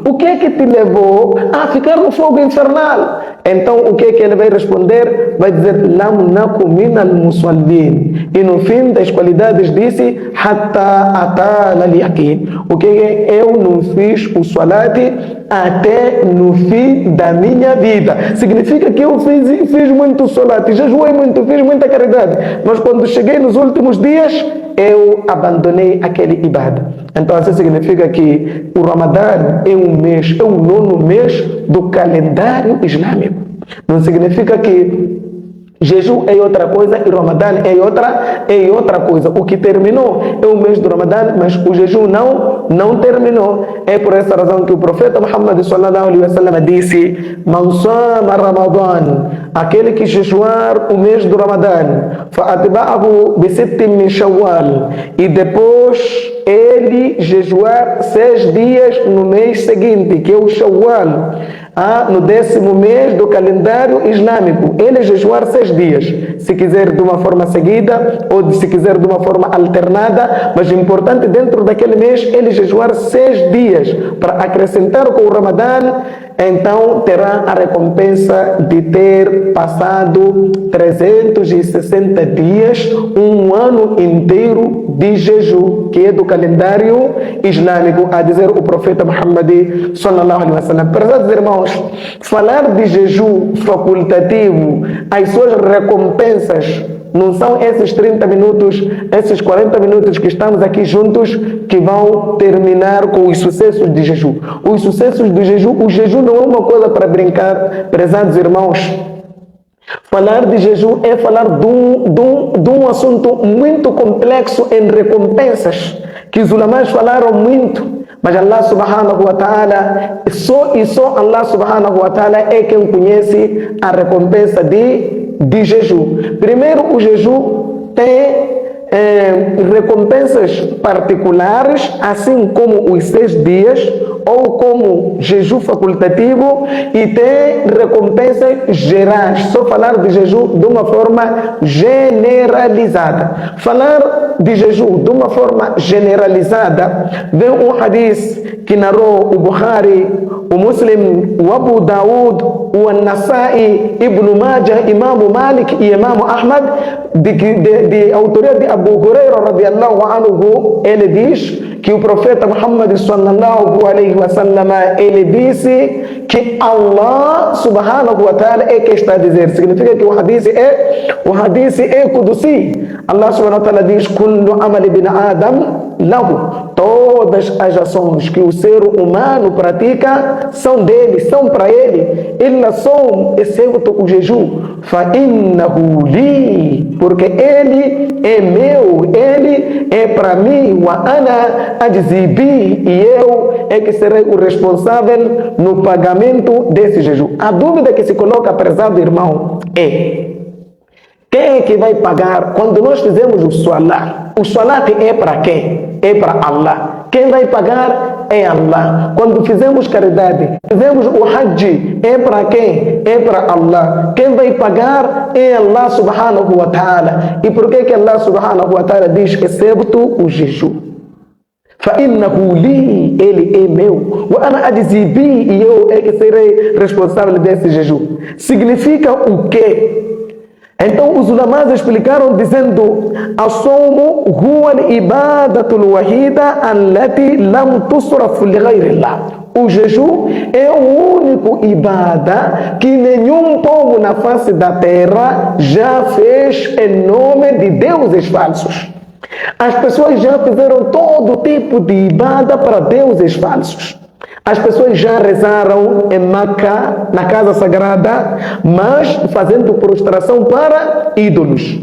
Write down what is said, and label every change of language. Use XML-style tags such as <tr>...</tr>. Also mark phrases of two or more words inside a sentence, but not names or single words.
<pt>O que é que te levou a ficar no fogo infernal? Então o que é que ele vai responder? Vai dizer:</pt> <ar>لم نك من المصلين.</ar> <pt>E no fim das qualidades disse:</pt> <ar>حتى أتانا اليقين.</ar> <pt>O que é? Eu não fiz o salat até no fim da minha vida. Significa que eu fiz muito salat, jejuei muito, fiz muita caridade, mas quando cheguei nos últimos dias, eu abandonei aquele ibada. Então assim significa que o Ramadã é um mês, é o 9º mês do calendário islâmico. Não significa que jejum é outra coisa e Ramadã é outra coisa. O que terminou é o mês do Ramadã, mas o jejum não terminou. É por essa razão que o profeta Muhammad</pt> <ar>صلى الله عليه وسلم</ar> <pt>disse:</pt> <ar>من صام رمضان,</ar> <pt>aquele que jejuar o mês do Ramadã,</pt> <ar>فأتبعه بست من شوال,</ar> <pt>e depois ele jejuar 6 dias no mês seguinte, que é o Shawwal, no 10º mês do calendário islâmico, ele jejuar 6 dias, se quiser de uma forma seguida ou se quiser de uma forma alternada, mas importante dentro daquele mês ele jejuar 6 dias para acrescentar com o Ramadã, então terá a recompensa de ter passado 360 dias, um ano inteiro de jejum, que é do calendário islâmico, a dizer o profeta Muhammad</pt> <ar>صلى الله عليه وسلم.</ar> <pt>Prezados irmãos, falar de jejum facultativo, as suas recompensas não são esses 30 minutos, esses 40 minutos que estamos aqui juntos que vão terminar com os sucessos de jejum. Os sucessos do jejum, o jejum não é uma coisa para brincar, prezados irmãos. Falar de jejum é falar de um assunto muito complexo em recompensas, que os ulamás falaram muito. Mas</pt> <ar>الله سبحانه وتعالى,</ar> <pt>só</pt> <ar>الله سبحانه وتعالى</ar> <pt>é quem conhece a recompensa de jejum. Primeiro, o jejum tem recompensas particulares, assim como os 6 dias, ou como jejum facultativo, e tem recompensas gerais. Só falar de jejum de uma forma generalizada. Falar de jejum de uma forma generalizada, vem um hadith que narrou o Bukhari, o Muslim, o Abu Daud, o An-Nasai, Ibn Majah, Imam Malik e Imam Ahmad, de autoria de Abu Hurairah</pt> <ar>رضي الله عنه.</ar> <pt>Ele diz que o profeta Muhammad</pt> <ar>صلى الله عليه وسلم,</ar> <pt>ele disse que</pt> <ar>الله سبحانه وتعالى</ar> <pt>é que está a dizer. Significa que o hadith é Qudusi.</pt> <ar>الله سبحانه وتعالى diz: كل عمل ابن آدم له.</ar> <pt>Todas as ações que o ser humano pratica são dele, são para ele.</pt> <ar>إلا الصوم,</ar> <pt>exceto o jejum.</pt> <ar>فإنه لي,</ar> <pt>porque ele é meu, ele é para mim.</pt> <ar>وأنا أجزي به,</ar> <pt>e eu é que serei o responsável no pagamento desse jejum. A dúvida que se coloca, prezado irmão, é: quem é que vai pagar quando nós fizemos o salat? O salat é para quem? É para Allah. Quem vai pagar é Allah. Quando fizemos caridade, fizemos o Hajj, é para quem? É para Allah. Quem vai pagar é</pt> <ar>الله سبحانه وتعالى.</ar> <pt>E por que</pt> <ar>الله سبحانه وتعالى</ar> <pt>diz excepto o jejum?</pt> <ar>فَإِنَّهُ لِي,</ar> <pt>ele é meu.</pt> <ar>وَأَنَا أَجْزِي,</ar> <pt>e eu é que serei responsável desse jejum. Significa o quê? Então os ulamás explicaram dizendo:</pt> <ar>الصوم هو العبادة الوحيدة التي لم تصرف لغير الله.</ar> <pt>O jejum é o único ibada que nenhum povo na face da terra já fez em nome de deuses falsos. As pessoas já fizeram todo tipo de ibada para deuses falsos. As pessoas já rezaram em Meca, na casa sagrada, mas fazendo prostração para ídolos.</pt>